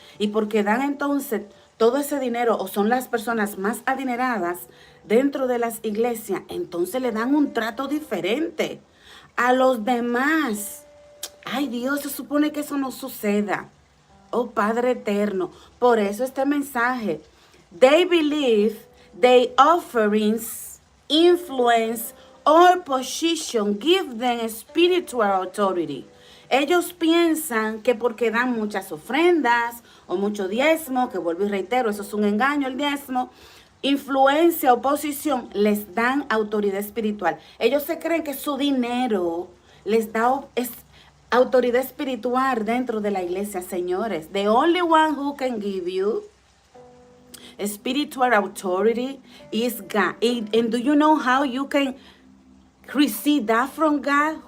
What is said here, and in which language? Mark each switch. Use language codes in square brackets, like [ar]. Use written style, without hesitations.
[es] Y porque dan entonces todo ese dinero, o son las personas más adineradas dentro de las iglesias, entonces le dan un trato diferente a los demás. Ay Dios, se supone que eso no suceda. Oh Padre eterno, por eso este mensaje. [en] They believe their offerings, influence, or position give them spiritual authority. [es] Ellos piensan que porque dan muchas ofrendas o mucho diezmo, que vuelvo y reitero, eso es un engaño el diezmo, influencia o posición, les dan autoridad espiritual. Ellos se creen que su dinero les da autoridad espiritual dentro de la iglesia, señores. [en] The only one who can give you spiritual authority is God. And do you know how you can receive that from God?